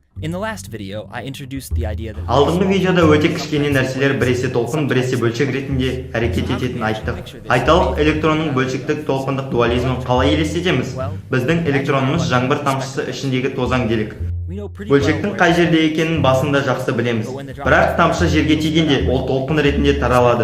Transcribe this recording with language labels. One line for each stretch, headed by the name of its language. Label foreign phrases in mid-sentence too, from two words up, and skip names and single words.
English: In the last video, I introduced the idea that
Kazakh: Алдыңғы видеода өте кішкене нәрселер біресе толқын, біресе бөлшек ретінде әрекет ететінін айттық. Айталық, электронның бөлшектік толқындық дуализмін қалай елестетеміз? Біздің электронымыз жаңбыр тамшысы ішіндегі тозаң делік. Бөлшектің қай жерде екенін басында жақсы білеміз. Бірақ тамшы жерге тигенде ол толқын ретінде таралады.